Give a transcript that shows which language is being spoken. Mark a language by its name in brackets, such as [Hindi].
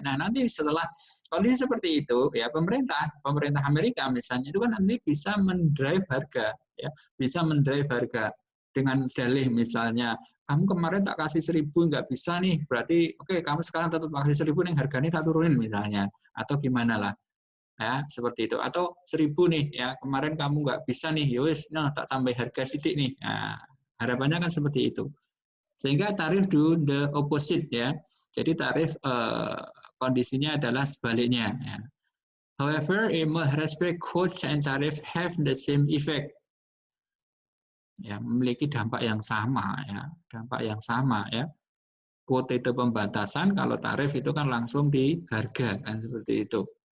[Indonesian] Nah, nanti setelah kondisi seperti itu ya, pemerintah Amerika misalnya itu kan nanti bisa mendrive harga, ya, bisa mendrive harga dengan dalih misalnya, kamu kemarin tak kasih 1000 nggak bisa nih, berarti oke, kamu sekarang tetap kasih 1000 nih, harganya tak turunin misalnya, atau gimana lah. Ya, seperti itu. Atau 1000 nih, ya, kemarin kamu nggak bisa nih, [Javanese] yowes, [Indonesian] nah tak tambah harga sidik nih. Nah, harapannya kan seperti itu. Sehingga tarif [English] do the opposite, [Indonesian] ya. Jadi tarif kondisinya adalah sebaliknya. Ya. [English] However, in most respect, quote and tarif have the same effect. [Indonesian] Ya, memiliki dampak yang sama, ya, dampak yang sama, ya. Quote itu pembatasan, kalau tarif itu kan langsung di harga, kan seperti itu.